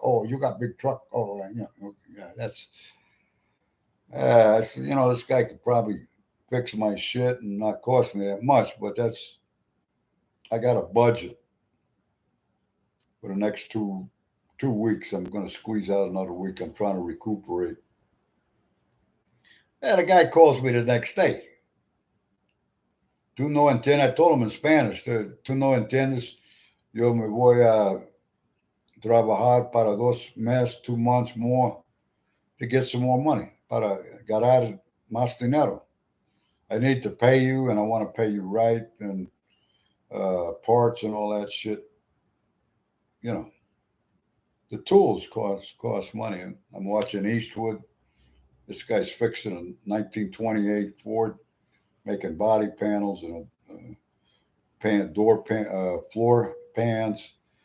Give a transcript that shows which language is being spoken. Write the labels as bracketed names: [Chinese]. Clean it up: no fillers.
[English] Oh, you got big truck. Oh, yeah, that's. I said, this guy could probably fix my shit and not cost me that much, but I got a budget for the next two weeks. I'm going to squeeze out another week. I'm trying to recuperate. And the guy calls me the next day. [Spanish] Tú no entiendes. [English] I told him in Spanish. [Spanish] Tú no entiendes. Yo me voy a trabajar para 2 meses, [English] 2 months more to get some more money [Spanish] para ganar más dinero. [English] I need to pay you, and I want to pay you right, and parts and all that shit. The tools cost money. I'm watching Eastwood. This guy's fixing a 1928 Ford, making body panels and floor pans.